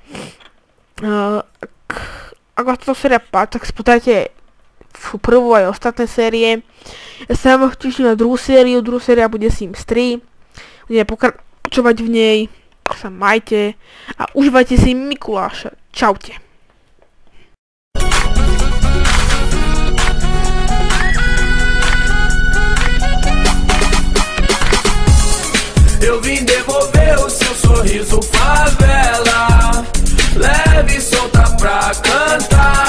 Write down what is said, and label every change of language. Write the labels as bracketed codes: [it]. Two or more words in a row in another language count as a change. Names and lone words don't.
[sk] Ak vás táto séria páči, tak spotajte prvú aj ostatné série. Ja sa vám teším na druhú sériu. Druhú séria bude Sims 3. Budeme pokračovať v nej. Sa majte a užívajte si Mikuláša. Čaute. [pt] Eu vim devolver o seu sorriso, favela. Leve e solta pra cantar.